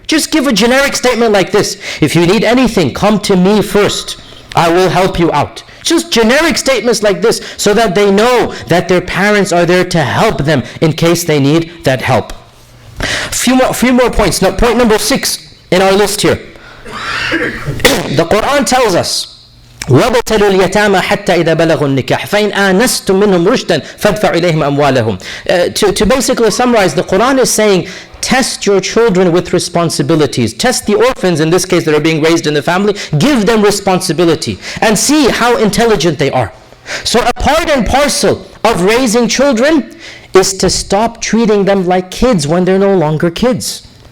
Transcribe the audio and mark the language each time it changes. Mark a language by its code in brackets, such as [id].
[en] Just give a generic statement like this. If you need anything, come to me first. I will help you out. Just generic statements like this so that they know that their parents are there to help them in case they need that help. Few more points. Now, point number 6 in our list here. The Quran tells us, [ar] وَابْتَلُوا الْيَتَامَى حَتَّى إِذَا بَلَغُوا النِّكَاحَ فَإِنْ آنَسْتُم مِّنْهُمْ رُشْدًا فَادْفَعُوا إِلَيْهِمْ أَمْوَالَهُم. [en] To basically summarize, the Quran is saying, test your children with responsibilities. Test the orphans, in this case, that are being raised in the family. Give them responsibility and see how intelligent they are. So a part and parcel of raising children is to stop treating them like kids when they're no longer kids.